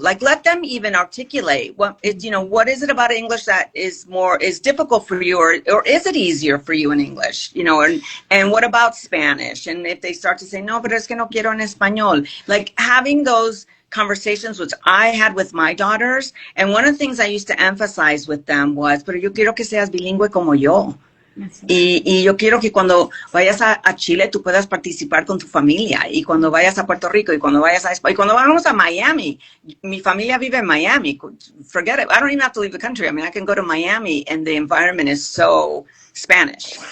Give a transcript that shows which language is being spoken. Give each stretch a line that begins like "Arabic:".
English: Like, let them even articulate what is, you know, what is it about English that is difficult for you, or is it easier for you in English, you know, and what about Spanish? And if they start to say,
Spanish: no, pero es que no quiero en español,
English: like having those conversations which I had with my daughters. And one of the things I used to emphasize with them was,
Spanish: pero yo quiero que seas bilingüe como yo. Y yo quiero que cuando vayas a Chile tú puedas participar con tu familia, y cuando vayas a Puerto Rico, y cuando vayas a España, y cuando vamos a Miami, mi familia vive en Miami,
English: forget it, I don't even have to leave the country. I mean, I can go to Miami and the environment is so Spanish.